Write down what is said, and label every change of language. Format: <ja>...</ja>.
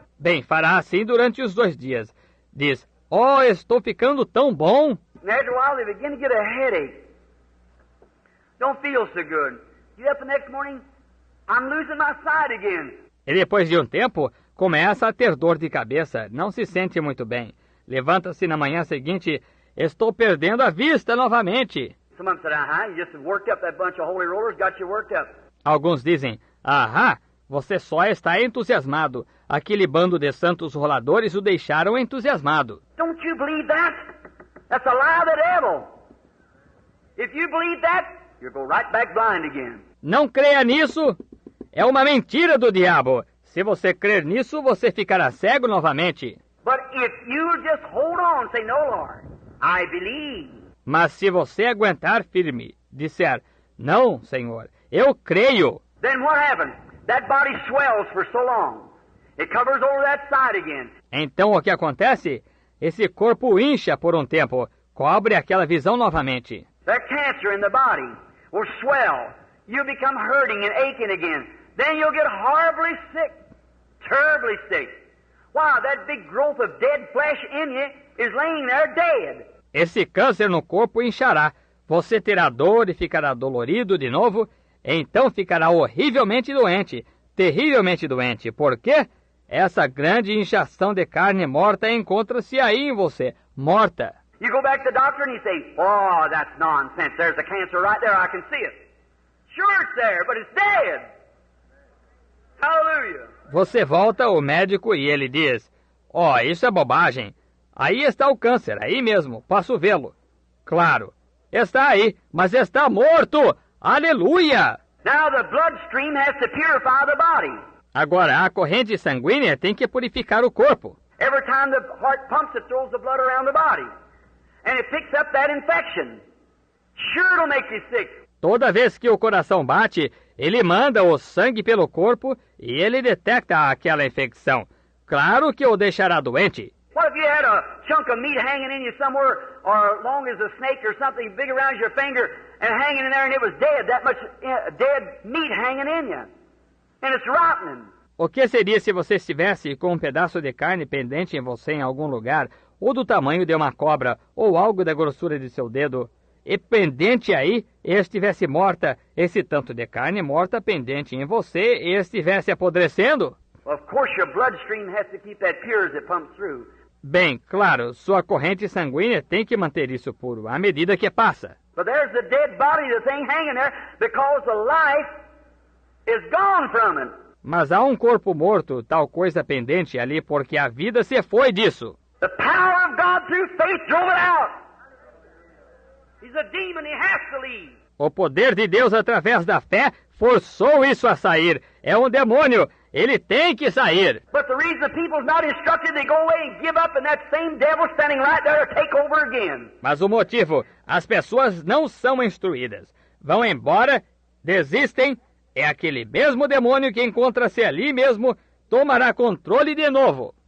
<pt>Bem, fará assim durante os 2 dias. Diz, estou ficando tão bom.</pt> <en>And after a while, they begin to get a headache. Don't feel so good. Get up the next morning, I'm losing my sight again.</en> <pt>E depois de um tempo, começa a ter dor de cabeça. Não se sente muito bem. Levanta-se na manhã seguinte, estou perdendo a vista novamente.</pt> <en>Some of them said, you just worked up that bunch of holy rollers, got you worked up.</en> <pt>Alguns dizem, você só está entusiasmado. Aquele bando de santos roladores o deixaram entusiasmado.</pt> <en>Don't you believe that? That's a lie of the devil. If you believe that, you'll go right back blind again.</en> <pt>Não creia nisso. É uma mentira do diabo. Se você crer nisso, você ficará cego novamente.</pt> <en>But if you just hold on, say, no, Lord, I believe.</en> <pt>Mas se você aguentar firme, disser, não, Senhor, eu creio.</pt> <en>Then what happens? That body swells for so long. It covers over that side again.</en> <pt>Então o que acontece? Esse corpo incha por um tempo, cobre aquela visão novamente.</pt> <en>That cancer in the body will swell. You'll become hurting and aching again. Then you'll get horribly sick, terribly sick. Wow, that big growth of dead flesh in you is laying there dead.</en> <pt>Esse câncer no corpo inchará. Você terá dor e ficará dolorido de novo. Então ficará horrivelmente doente, terrivelmente doente. Por quê? Essa grande inchação de carne morta encontra-se aí em você, morta.</pt> <en>You go back to the doctor and you say, oh, that's nonsense. There's a cancer right there. I can see it. Sure it's there, but it's dead. Hallelujah.</en> <pt>Você volta ao médico e ele diz, isso é bobagem. Aí está o câncer, aí mesmo, posso vê-lo. Claro, está aí, mas está morto. Aleluia!</pt> <en>Now the bloodstream has to purify the body.</en> <pt>Agora, a corrente sanguínea tem que purificar o corpo.</pt> <en>Every time the heart pumps, it throws the blood around the body. And it picks up that infection. Sure it'll make you sick.</en> <pt>Toda vez que o coração bate, ele manda o sangue pelo corpo e ele detecta aquela infecção. Claro que o deixará doente.</pt> <en>What if you had a chunk of meat hanging in you somewhere, or long as a snake or something big around your finger, and hanging in there and it was dead, that much dead meat hanging in you. And it's rotting.</en> <pt>O que seria se você estivesse com um pedaço de carne pendente em você em algum lugar, ou do tamanho de uma cobra, ou algo da grossura de seu dedo, e pendente aí, e estivesse morta, esse tanto de carne morta pendente em você, e estivesse apodrecendo?</pt> <en>Well, of course your bloodstream has to keep that pure as it pumps through.</en> <pt>Bem, claro, sua corrente sanguínea tem que manter isso puro, à medida que passa.</pt> <en>But there's the dead body, the thing hanging there, because the life is gone from it.</en> <pt>Mas há um corpo morto, tal coisa pendente ali, porque a vida se foi disso.</pt> <en>The power of God through faith drove it out. He's a demon, he has to leave.</en> <pt>O poder de Deus através da fé forçou isso a sair. É um demônio. Ele tem que sair.</pt> <en>But the reason the people's not instructed, they go away and give up, and that same devil standing right there to take over again.</en> <pt>Mas o motivo, as pessoas não são instruídas. Vão embora Desistem, é aquele mesmo demônio que encontra-se ali mesmo, tomará controle de novo.</pt>